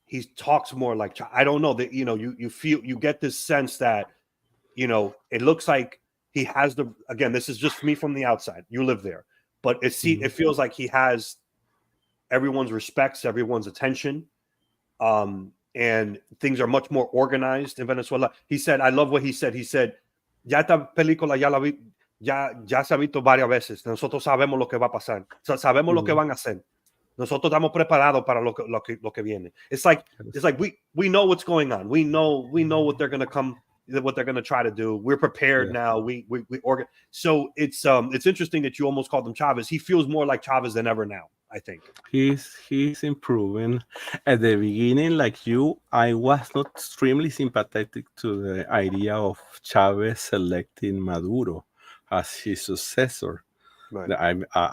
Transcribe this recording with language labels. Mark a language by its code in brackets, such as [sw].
[en] He talks more like Chavez. I don't know that, you get this sense that, it looks like he has again, this is just me from the outside. You live there, but it feels like he has everyone's respects, everyone's attention. And things are much more organized in Venezuela. He said, I love what he said. He said, [es] ya esta película ya la vi. Ya se ha visto varias veces. Nosotros sabemos lo que va a pasar. Sabemos lo que van a hacer. Nosotros estamos preparados para lo que viene. [en] It's like we know what's going on. We know what they're going to try to do. We're prepared now. We organize. So it's interesting that you almost called him Chavez. He feels more like Chavez than ever now, I think. He's improving. At the beginning, like you, I was not extremely sympathetic to the idea of Chavez selecting Maduro as his successor. Right.